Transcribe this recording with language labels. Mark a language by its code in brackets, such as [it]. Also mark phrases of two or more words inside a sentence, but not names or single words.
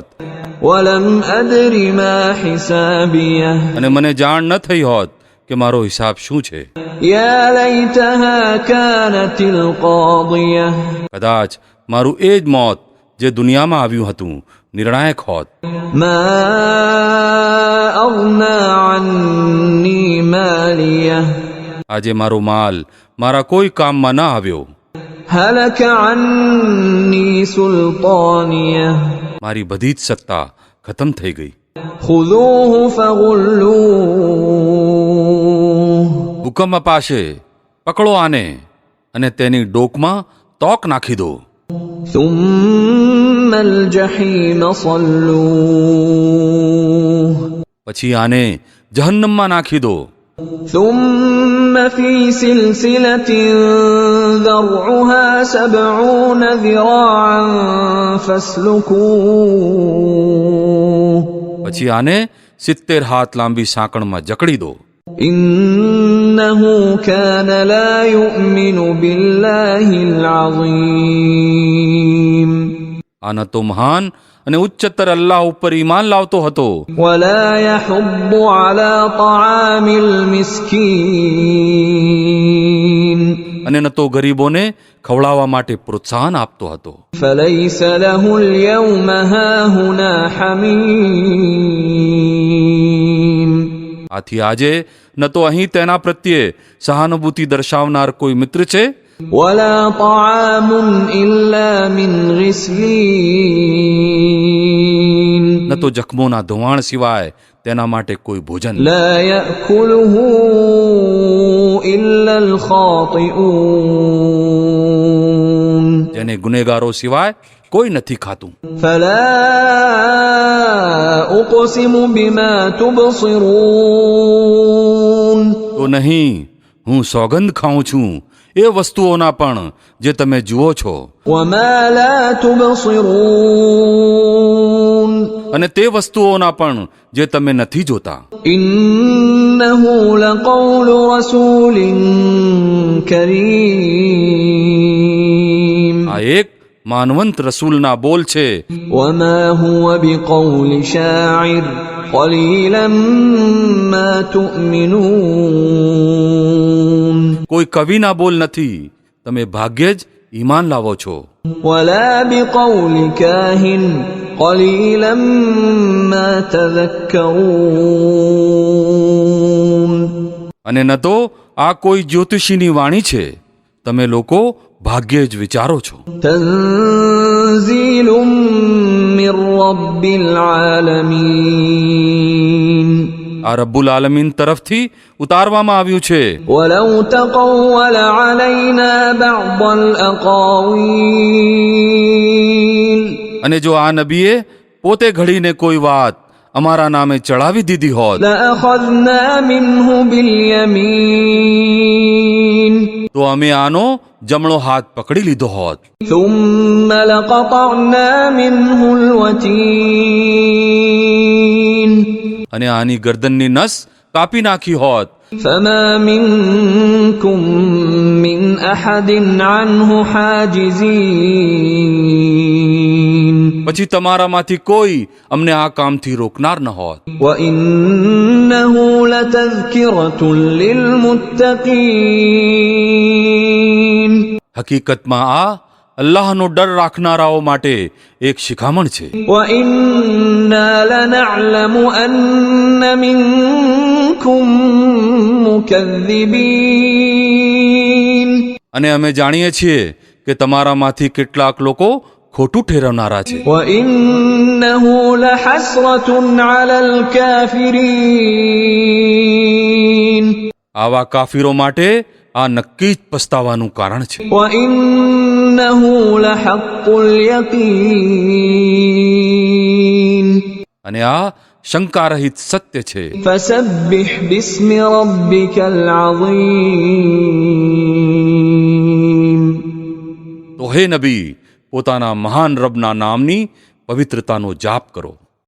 [ar] ولم أدر ما حسابيه [gu] અને મને જાણ ન થઈ હોત કે મારો હિસાબ શું છે. [ar] يا ليتها كانت القاضية [gu] કદાચ મારું એ જ મોત જે દુનિયામાં આવ્યું હતું નિર્ણાયક હોત. [ar] ما أغنى عني ماليه [gu] આજે મારો માલ મારા કોઈ કામમાં ન આવ્યો, [ar] هلك عني سلطانيه [gu] મારી બધી જ સત્તા ખતમ થઈ ગઈ. [ar] خذوه فغلوه [gu] હુકમ અપાશે, પકડો આને અને તેની ડોકમાં તોક નાખી દો. [ar] ثم الجحيم صلوه [gu] પછી આને જહન્નમમાં નાખી દો. [ar] ثم في سلسلة ذرعها 70 ذراعا فاسلكوه [gu] પછી આને 70 હાથ લાંબી સાંકળમાં જકડી દો. [ar] إنه كان لا يؤمن بالله العظيم [gu] આ ન તો મહાન અને ઉચ્ચતર અલ્લાહ ઉપર ઈમાન લાવતો હતો [ar] ولا يحض على طعام المسكين [gu] અને ન તો ગરીબોને ખવડાવવા માટે પ્રોત્સાહન આપતો હતો. [ar] فليس له اليوم هاهنا حميم [gu] આથી આજે ન તો અહીં તેના પ્રત્યે સહાનુભૂતિ દર્શાવનાર કોઈ મિત્ર છે, [ar] ولا طعام إلا من غسلين [gu] ન તો જખમોના ધોવાણ સિવાય તેના માટે કોઈ ભોજન. [ar] لا يأكله إلا الخاطئون [gu] જેને ગુનેગારો સિવાય કોઈ નથી ખાતું. [ar] فلا أقسم بما تبصرون [gu] તો નહીં, હું સોગંદ ખાઉં છું એ વસ્તુઓના પણ જે તમે જુઓ છો [ar] وما لا تبصرون [gu] અને તે વસ્તુઓના પણ જે તમે નથી જોતા. [ar] إنه لقول رسول كريم [gu] આ એક માનવંત રસૂલના બોલ છે. [ar] وما هو بقول شاعر قليلا ما تؤمنون [gu] કોઈ કવિના બોલ નથી, તમે ભાગ્યે જ ઈમાન લાવો છો. [ar] ولا بقول كاهن قليلا ما تذكرون [gu] અને ન તો આ કોઈ જ્યોતિષીની વાણી છે, તમે લોકો ભાગ્યે જ વિચારો છો. [ar] تنزيل من رب العالمين [gu] આ [ar] رب العالمين [gu] તરફથી ઉતારવામાં આવ્યું છે. [ar] ولو تقول علينا بعض الأقاويل [gu] અને જો આ નબીએ પોતે ઘડીને કોઈ વાત અમારા નામે ચડાવી દીધી હોત [ar] لأخذنا منه باليمين [gu] તો અમે આનો જમણો હાથ પકડી લીધો હોત [ar] ثم لقطعنا منه الوتين [gu] અને આની ગરદનની નસ કાપી નાખી હોત. [ar] فما منكم من أحد عنه حاجزين [gu] પછી તમારામાંથી કોઈ અમને આ કામથી રોકનાર ન હોત. [ar] وإنه لتذكرة للمتقين [gu] હકીકતમાં આ અલ્લાહનો ડર રાખનારાઓ માટે એક શિખામણ છે. [ar] وإنا لنعلم أن منكم مكذبين [gu] અને અમે જાણીએ છીએ કે તમારામાંથી કેટલાક લોકો ખોટું ઠેરવનારા છે. [ar] وإنه لحسرة على الكافرين [gu] આવા કાફીરો માટે આ નક્કી જ પસ્તાવાનું કારણ છે. [ar] وإنه لحق اليقين [gu] અને આ શંકારહિત સત્ય છે. [ar] فسبح باسم ربك العظيم [gu] તો હે નબી, પોતાના મહાન રબના નામની પવિત્રતાનો જાપ કરો.